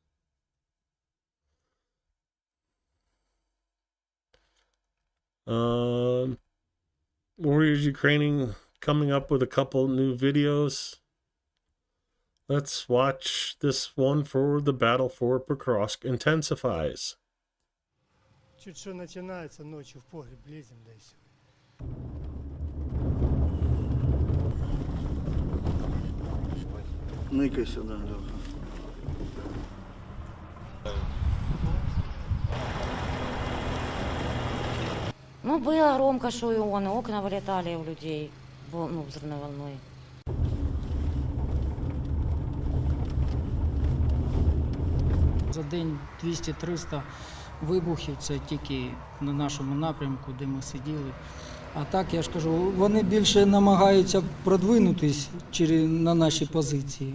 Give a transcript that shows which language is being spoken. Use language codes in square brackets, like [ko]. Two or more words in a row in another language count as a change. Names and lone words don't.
[en] Warriors Ukraine coming up with a couple new videos. Let's watch this one for the battle for Покровск intensifies. [ru] Чуть что начинается, ночью в погреб лезем, да и все. Ныкай сюда, Леха. Ну, было громко, что и он, и окна вылетали у людей, ну, взрывной волной. [uk] За день 200-300 вибухів, це тільки на нашому напрямку, де ми сиділи. А так, я ж кажу, вони більше намагаються продвинутись на наші позиції.